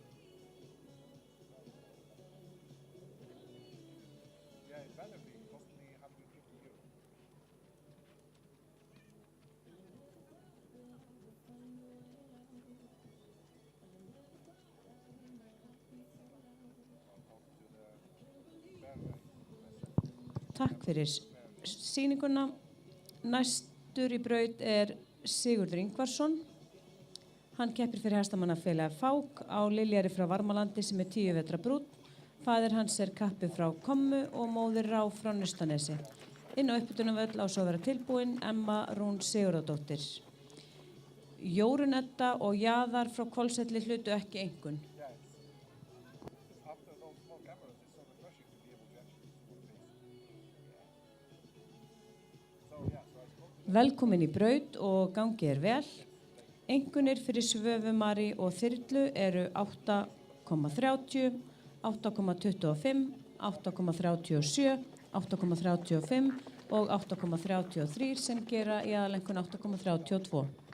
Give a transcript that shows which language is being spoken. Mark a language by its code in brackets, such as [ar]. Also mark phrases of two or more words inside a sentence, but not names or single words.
[en] Yeah, in Vanderby it cost me 150 euro. I'll talk to the bear guy in a second. [is] Takk fyrir sýninguna. Næstur í braut er Sigurður Ingvarsson. Hann keppir fyrir hestamannafélagið Fák á Liljari frá Varmalandi sem er 10 vetra brúnn. Faðir hans er kappi frá Kommu og móðir Rá frá Naustanesi. Inn á uppbytunarvöll á svo að vera tilbúin Emma Rún Sigurðardóttir. Jórunn Edda og Jaðar frá Hvolsvelli hlutu ekki einkunn. [en] Yeah, it's after those small cameras, it's so refreshing to be able to actually see what it is. So yeah, so I spoke to them. [is] Velkomin í braut og gangi vel. Einkunnir fyrir Svöfumari og Þyrlu eru 8,30, 8,25, 8,37, 8,35 og 8,33 sem gera í aðalenkun 8,32.